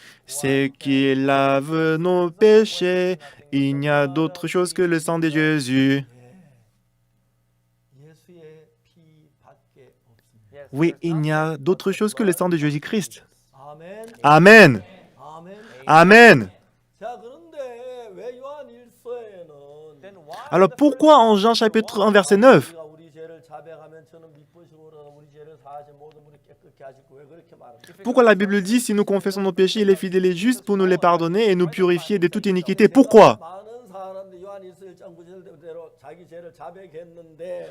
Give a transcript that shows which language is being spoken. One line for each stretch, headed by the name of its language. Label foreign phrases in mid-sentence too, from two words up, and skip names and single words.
French: c'est qu'il lave nos péchés. Il n'y a d'autre chose que le sang de Jésus.
Korean: 예수의 피밖에 없습니다.
French: Oui, il n'y a d'autre chose que le sang de Jésus-Christ.
Korean: 아멘.
French: Amen.
Korean: 아멘.
French: Amen.
Korean: 자, 그런데 왜 요한 1서에는
French: Alors pourquoi en Jean chapitre 1 verset 9,
Korean: 우리가 우리 죄를 자백하면 저는 미쁘시고 우리 죄를 사하신 모든 분이 깨끗게 하시고 왜 그렇게 말합니까?
French: pourquoi la Bible dit si nous confessons nos péchés, il est fidèle et juste pour nous les pardonner et nous purifier de toute iniquité? Pourquoi?
Korean: 많은 사람들이 요한 1서 1장 9절대로 자기 죄를 자백했는데